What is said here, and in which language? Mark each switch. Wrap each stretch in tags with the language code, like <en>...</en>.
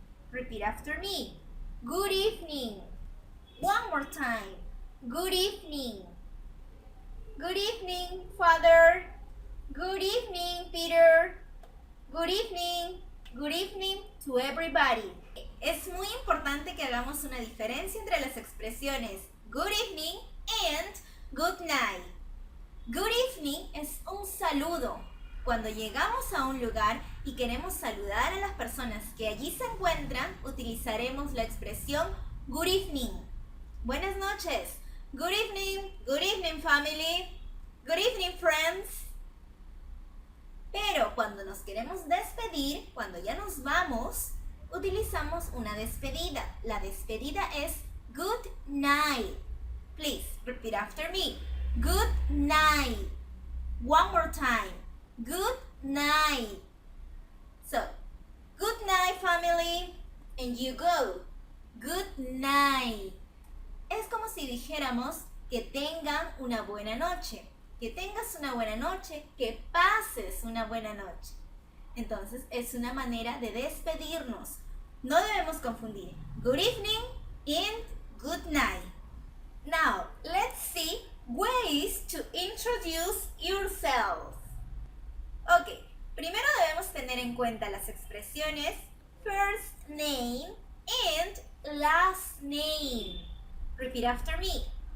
<en>Repeat after me. Good evening. One more time. Good evening. Good evening, Father. Good evening, Peter. Good evening. Good evening to everybody.</en> <es>Es muy importante que hagamos una diferencia entre las expresiones</es> <en>good evening and good night. Good evening</en> <es>es un saludo. Cuando llegamos a un lugar y queremos saludar a las personas que allí se encuentran, utilizaremos la expresión good evening. Buenas noches.</es> <en>Good evening family. Good evening friends.</en> <es>Pero cuando nos queremos despedir, cuando ya nos vamos, utilizamos una despedida. La despedida es</es> <en>good night. Please repeat after me. Good night. One more time. Good night. So, good night family. And you go. Good night.</en> <es>Es como si dijéramos que tengan una buena noche. Que tengas una buena noche, que pases una buena noche. Entonces es una manera de despedirnos. No debemos confundir</es> <en>good evening and good night. Now, let's see ways to introduce yourself.</en> <es>Ok, primero debemos tener en cuenta las expresiones</es> <en>first name and last name. Repeat after me.</en>